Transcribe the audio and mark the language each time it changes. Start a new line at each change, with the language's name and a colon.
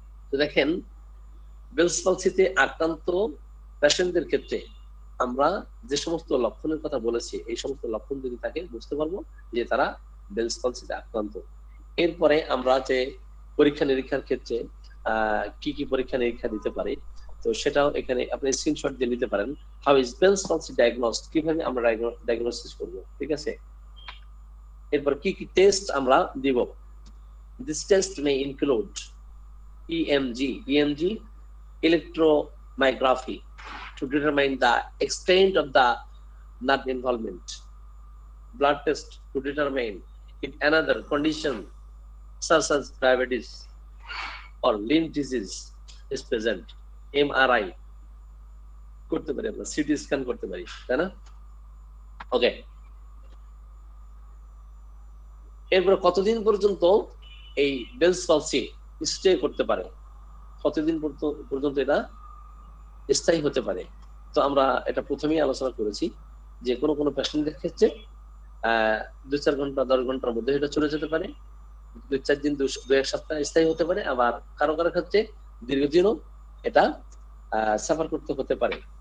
Bangla: তো দেখেন, বেলস পলসিতে আক্রান্ত পেশেন্টদের ক্ষেত্রে আমরা যে সমস্ত লক্ষণের কথা বলেছি, এই সমস্ত লক্ষণ যদি থাকে বুঝতে পারবো যে তারা বেলস পলসিতে আক্রান্ত। এরপরে আমরা যে পরীক্ষা নিরীক্ষার ক্ষেত্রে কি কি পরীক্ষা নিরীক্ষা দিতে পারি, তো সেটাও এখানে আপনি স্ক্রিনশট দিয়ে নিতে পারেন।
English: how is Bell's palsy diagnosed,
Bangla: কিভাবে আমরা ডায়াগনোসিস করব, ঠিক আছে। এরপর কি কি টেস্ট আমরা দিব।
English: this test may include EMG, electromyography, to determine the extent of the nerve involvement, blood test to determine if another condition such as diabetes or limb disease is present,
Bangla: MRI করতে পারি, আমরা CT scan করতে পারি, তাই না? ওকে, এরপর কতদিন পর্যন্ত এই বেলস পলসি স্টে করতে পারে, কতদিন পর্যন্ত এটা স্থায়ী হতে পারে। তো আমরা এটা প্রথমেই আলোচনা করেছি যে কোনো কোনো পেশেন্টদের ক্ষেত্রে 2-4 ঘন্টা 10 ঘন্টার মধ্যে এটা চলে যেতে পারে, 2-4 দিন 2-1 সপ্তাহ স্থায়ী হতে পারে, আবার কারো কারো ক্ষেত্রে দীর্ঘদিনও এটা সাফার করতে হতে পারে।